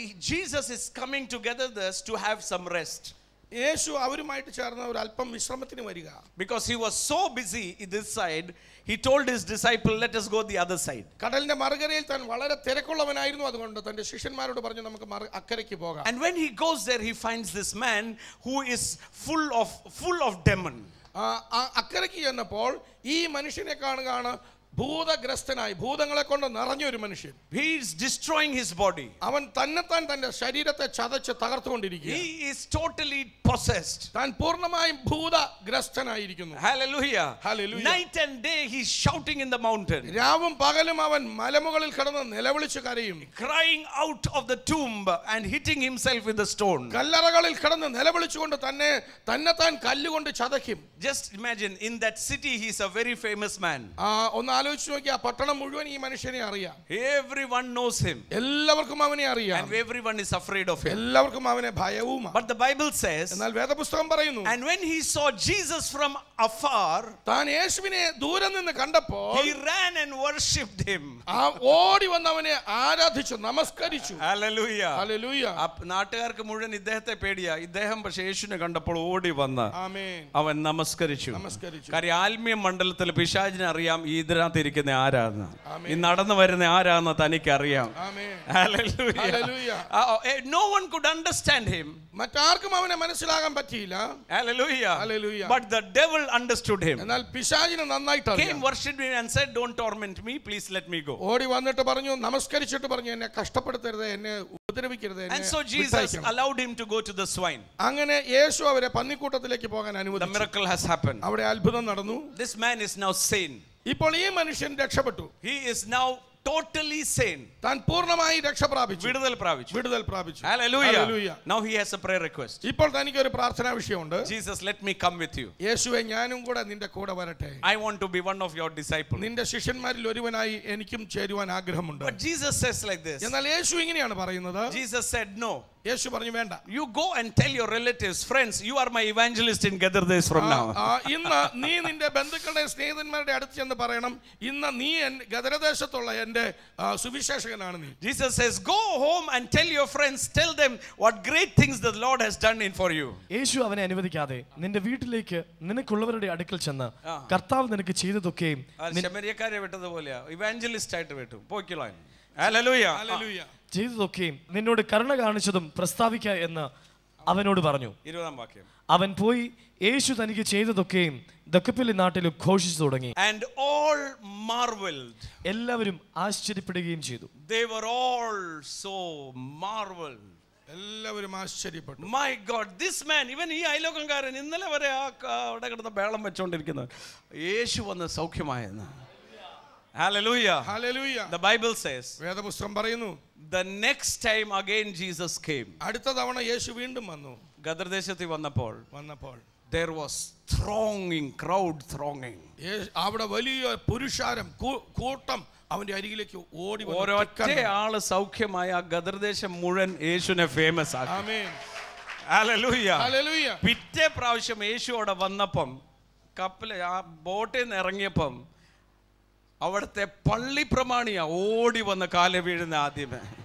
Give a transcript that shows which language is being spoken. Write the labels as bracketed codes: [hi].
[en] Jesus is coming together to have some rest. [ml] യേശു അവരുമായിട്ട് ചേർന്ന് ഒരു അല്പം വിശ്രമത്തിന് വരിക. [en] Because he was so busy in this side, he told his disciple, let us go the other side. [ml] കടലിന്റെ മറുകരയിൽ താൻ വളരെ തിരക്കുള്ളവനായിരുന്നു. അതുകൊണ്ട് തന്റെ ശിഷ്യന്മാരോട് പറഞ്ഞു, നമുക്ക് അക്കരയ്ക്ക് പോകാം. [en] And when he goes there, he finds this man who is full of demon. [ml] അക്കരയ്ക്ക് ചെന്നപ്പോൾ ഈ മനുഷ്യനെ കാണുകയാണ്. ഭൂതഗ്രസ്തനായി, ഭൂതങ്ങളെ കൊണ്ട് നിറഞ്ഞ ഒരു മനുഷ്യൻ. [en] He is destroying his body. [ml] അവൻ തന്നെത്താൻ തന്റെ ശരീരത്തെ ചതച്ച് തകർത്തുകൊണ്ടിരിക്കുന്നു. [en] He is totally possessed. [ml] താൻ പൂർണ്ണമായും ഭൂതഗ്രസ്തനായിരിക്കുന്നു. [en] Hallelujah. Hallelujah. Night and day he is shouting in the mountain. [ml] രാവും പകലും അവൻ മലമുകളിൽ കിടന്ന് നിലവിളിച്ചു കരയും. [en] Crying out of the tomb and hitting himself with the stone. [ml] കല്ലറകളിൽ കിടന്ന് നിലവിളിച്ചുകൊണ്ട് തന്നെത്താൻ കല്ലുകൊണ്ട് ചതയ്ക്കും. [en] Just imagine, in that city he is a very famous man. [ml] ഒന്ന് ആലോചിച്ച് നോക്കിയാ, പട്ടണം മുഴുവൻ ഈ മനുഷ്യനെ അറിയാം. [en] Everyone knows him. [ml] എല്ലാവർക്കും അവനെ അറിയാം. [en] And everyone is afraid of him. [ml] എല്ലാവർക്കും അവനെ ഭയവുമാണ്. [en] But the Bible says, [ml] എന്നാൽ വേദപുസ്തകം പറയുന്നു, [en] and when he saw Jesus from afar, [ml] താൻ യേശുവിനെ ദൂരെ നിന്ന് കണ്ടപ്പോൾ [en] he ran and worshipped him. [ml] ഓടി വന്ന് അവനെ ആരാധിച്ചു, നമസ്കരിച്ചു. [en] Hallelujah. Hallelujah. [ml] നാട്ടുകാർക്ക് മുഴുവൻ ഇദ്ദേഹത്തെ പേടിയാ. ഇദ്ദേഹം പക്ഷേ യേശുവിനെ കണ്ടപ്പോൾ ഓടി വന്ന് അവൻ നമസ്കരിച്ചു. കാര്യം ആത്മീയ മണ്ഡലത്തിൽ പിശാചിനെ അറിയാം, ഇതിനാ ഇതിനകത്ത് ഇരിക്കുന്ന ആരാന്ന്, ഈ നടന്നു വരുന്ന ആരാന്ന് തനിക്കറിയാം. ആമേൻ. [en] Hallelujah. Hallelujah. No one could understand him. [ml] മറ്റാർക്കും അവനെ മനസ്സിലാകാൻ പറ്റിയില്ല. [en] Hallelujah. Hallelujah. But the devil understood him. [ml] എന്നാൽ പിശാചിന് നന്നായിട്ട് [en] Came, [ml] അറിയാം. [en] worshipped me and said, don't torment me, please let me go. [ml] ഓടി വന്നിട്ട് പറഞ്ഞു, നമസ്കരിച്ചിട്ട് പറഞ്ഞു, എന്നെ കഷ്ടപ്പെടുത്തരുത്, എന്നെ ഉപദ്രവിക്കരുത്, [en] And [ml] എന്നെ [en] so Jesus [ml] വിട്ടയക്കണം. [en] allowed him to go to the swine. [ml] അങ്ങനെ യേശു അവരെ പന്നിക്കൂട്ടത്തിലേക്ക് പോകാൻ [en] The [ml] അനുവദിച്ചു. [en] miracle has happened. [ml] അവിടെ അത്ഭുതം നടന്നു. [en] This man is now sane. [ml] ഇപ്പോൾ ഈ മനുഷ്യൻ രക്ഷപ്പെട്ടു. [en] He is now totally sane. [ml] താൻ പൂർണ്ണമായി രക്ഷ പ്രാപിച്ചു. വിടുതൽ പ്രാപിച്ചു. വിടുതൽ പ്രാപിച്ചു. [en] Hallelujah. Hallelujah. Now he has a prayer request. [ml] ഇപ്പോൾ തനിക്ക് ഒരു പ്രാർത്ഥനാ വിഷയമുണ്ട്. [en] Jesus, let me come with you. [ml] യേശുവേ, ഞാനും കൂടെ നിന്റെ കൂടെ വരട്ടെ. [en] I want to be one of your disciples. [ml] നിന്റെ ശിഷ്യന്മാരിൽ ഒരുവനായി എനിക്കും ചേരുവാൻ ആഗ്രഹമുണ്ട്. [en] But Jesus says like this. [ml] എന്നാൽ യേശു ഇങ്ങനെയാണ് പറയുന്നത്. [en] Jesus said no. [ml] യേശു പറഞ്ഞു, വേണ്ട. [en] You go and tell your relatives, friends, you are my evangelist in Gather days from now. [ml] ഇന്ന് നീ നിന്റെ ബന്ധുക്കളുടെ സ്നേഹിതന്മാരുടെ അടുത്ത് ചെന്ന് പറയണം, ഇന്ന് നീ ഗദരദേശത്തുള്ള എൻ്റെ സുവിശേഷകനാണ് നീ. [en] Jesus says, go home and tell your friends, tell them what great things the Lord has done in for you. [ml] യേശു അവനെ അനുവദിക്കാതെ നിന്റെ വീട്ടിലേക്ക് നിനക്കുള്ളവരുടെ അടുക്കൽ ചെന്ന് കർത്താവ് നിനക്ക് ചെയ്തതൊക്കെയും ശമരിയക്കാരെ വിട്ടതുപോലെയാ, ഇവാഞ്ചലിസ്റ്റ് ആയിട്ട് വിട്ടു. പോയിക്കോളാൻ. Hallelujah. [en] Hallelujah. [ml] ചെയ്തതൊക്കെയും നിന്നോട് കരുണ കാണിച്ചതും പ്രസ്താവിക്ക എന്ന് അവനോട് പറഞ്ഞു. 20-ാം വാക്യം. അവൻ പോയി യേശു തനിക്ക് ചെയ്തതൊക്കെയും ദക്കപ്പിലെ നാട്ടിൽ ഘോഷിച്ചു തുടങ്ങി. [en] And all marveled. [ml] എല്ലാവരും ആശ്ചര്യപ്പെടുകയും ചെയ്തു. [en] They were all so marveled. [ml] എല്ലാവരും ആശ്ചര്യപ്പെട്ടു. [en] My God, this man, [ml] ഇവൻ ഈ അയലോകംകാരൻ ഇന്നലെ വരെ അവിടെ കിടന്ന ബേളം വെച്ചോണ്ടിരിക്കുന്നത് യേശു വന്ന് സൗഖ്യമായെന്ന്. [en] Hallelujah. Hallelujah. The Bible says, [ml] വേദപുസ്തകം പറയുന്നു, [en] the next time again Jesus came. [ml] അടുത്ത തവണ യേശു വീണ്ടും വന്നു. ഗദർദേശത്തിൽ വന്നപ്പോൾ [en] there was crowd thronging. [ml] അവിടെ വലിയ പുരുഷാരം കൂട്ടം അവന്റെ അരികിലേക്ക് ഓടി വന്നു. ഒരൊറ്റ ആള് സൗഖ്യമായ ഗദർദേശം മുഴുവൻ യേശുവിനെ ഫേമസ് ആക്കി. ആമേൻ. [en] Hallelujah. Hallelujah. [ml] പിറ്റേ പ്രാവശ്യം യേശു അവിടെ വന്നപ്പം കപ്പൽ ആ ബോട്ടിൽ നിന്ന് ഇറങ്ങിയപ്പം അവിടുത്തെ പള്ളി പ്രമാണിയാ ഓടി വന്ന് കാല വീഴുന്ന ആദ്യമേ.